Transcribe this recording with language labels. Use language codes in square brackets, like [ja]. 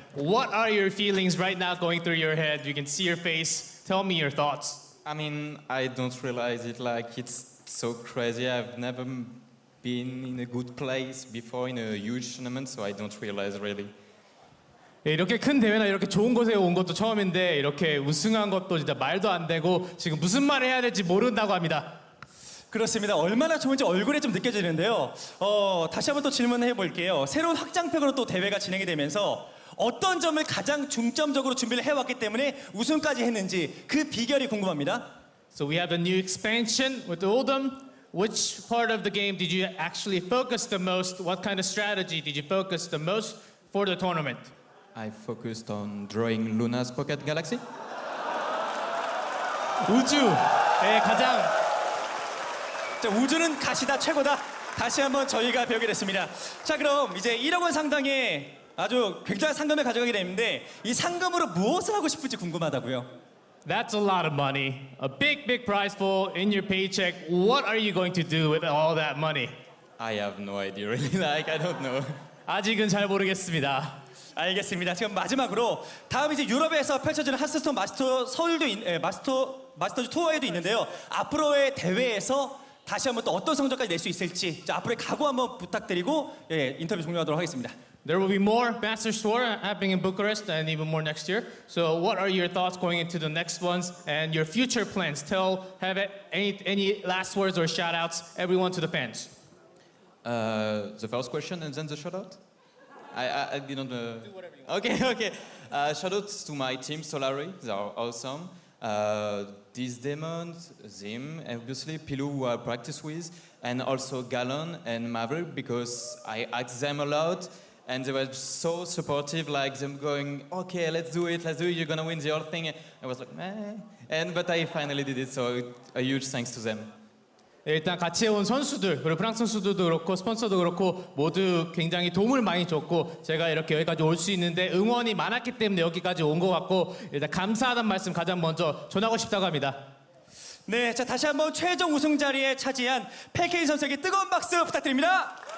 [en] What are your feelings right now going through your head? You can see your face. Tell me your thoughts. I mean, I don't realize it, like it's so crazy. I've never been in a good place before in a huge tournament, so I don't realize really. [ko] 이렇게 큰 대회나 이렇게 좋은 곳에 온 것도 처음인데 이렇게 우승한 것도 진짜 말도 안 되고 지금 무슨 말을 해야 될지 모른다고 합니다. 그렇습니다. 얼마나 좋은지 얼굴에 좀 느껴지는데요. 다시 한번 또 질문해 볼게요. 새로운 확장팩으로 또 대회가 진행이 되면서 어떤 점을 가장 중점적으로 준비를 해왔기 때문에 우승까지 했는지 그 비결이 궁금합니다. [en] So we have a new expansion with Oldham. Which part of the game did you actually focus the most? What kind of strategy did you focus the most for the tournament? I focused on drawing Luna's Pocket Galaxy. [ko] 우주의 가장 자, 우주는 가시다 최고다. 다시 한번 저희가 배우게 됐습니다. 자, 그럼 이제 1억 원 상당의 아주 굉장한 상금을 가져가게 되는데 이 상금으로 무엇을 하고 싶을지 궁금하다고요. [en] That's a lot of money. A big prize pool in your paycheck. What are you going to do with all that money? I have no idea really, like I don't know. [ko] 아직은 잘 모르겠습니다. 알겠습니다. 지금 마지막으로 다음 이제 유럽에서 펼쳐지는 하스스톤 마스터즈 투어에도 있는데요. 앞으로의 대회에서 다시 한번 또 어떤 성적까지 낼 수 있을지 자, 앞으로의 각오 한번 부탁드리고 인터뷰 종료하도록 하겠습니다. [en] There will be more Masters Tour happening in Bucharest and even more next year. So what are your thoughts going into the next ones and your future plans? Have any last words or shout outs, everyone to the fans. The first question and then the shout out? I didn't. Do whatever you want. Okay. Shout outs to my team, Solari. They are awesome. These demons, Zhym, obviously, Pilou, who I practice with, and also Gallon and Maverick, because I asked them a lot, and they were so supportive, like them going, okay, let's do it, you're gonna win the whole thing. I was like, meh. But I finally did it, so a huge thanks to them. [ko] 일단 같이 온 선수들 그리고 프랑스 선수들도 그렇고 스폰서도 그렇고 모두 굉장히 도움을 많이 줬고 제가 이렇게 여기까지 올 수 있는데 응원이 많았기 때문에 여기까지 온 것 같고 일단 감사하다는 말씀 가장 먼저 전하고 싶다고 합니다. 네, 자 다시 한번 최종 우승 자리에 차지한 펠케인 선수에게 뜨거운 박수 부탁드립니다.